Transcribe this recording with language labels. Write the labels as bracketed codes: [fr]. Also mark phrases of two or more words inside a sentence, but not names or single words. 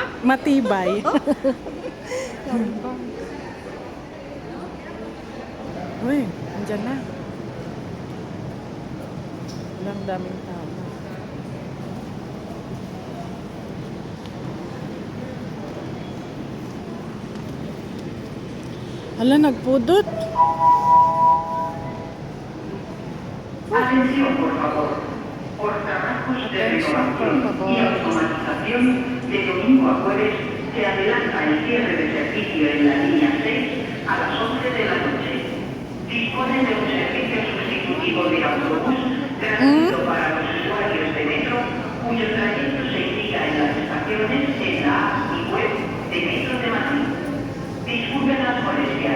[tl] Matibay. Uy, andyan na. Ang daming tao. Hala, nagpudot. [es] Atención, por favor. Por trabajos de renovación y automatización, de domingo a jueves se adelanta el cierre de servicio en la línea 6 a las 11 de la noche. Dispone de un servicio sustitutivo de autobús gratuito para los usuarios de metro, cuyo trayecto se indica en las estaciones en la app y web de Metro de Madrid. Disculpen las molestias.